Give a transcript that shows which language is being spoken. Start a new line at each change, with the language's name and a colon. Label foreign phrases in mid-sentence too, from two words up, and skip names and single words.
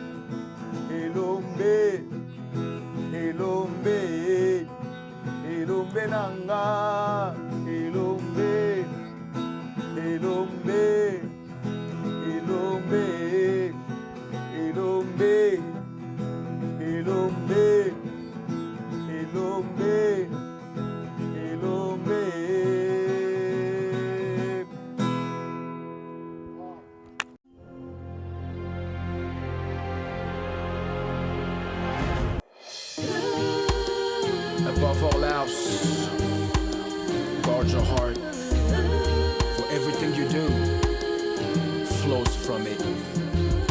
Lingala: elombe elombe elombe nanga elombe elombe elombe elombe elombe elombe elombe.
English: Above all else, guard your heart, for everything you do flows from it.